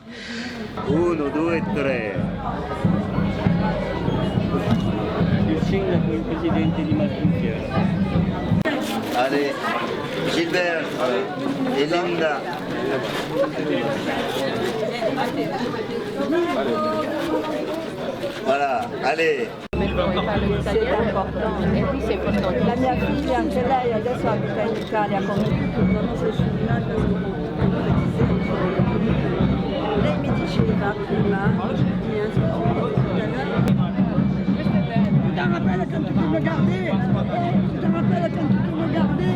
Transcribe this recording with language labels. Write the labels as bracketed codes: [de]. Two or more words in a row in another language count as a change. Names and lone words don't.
[fr] 1, 2, 3. Allez, Gilbert et Linda. Voilà, allez. C'est important. [it] E qui sei portato? La mia figlia, anche lei adesso abita in Italia con non so se lei mi diceva prima, [fr] tu te rappelles quand tu me gardais? Tu te rappelles quand tu me gardais?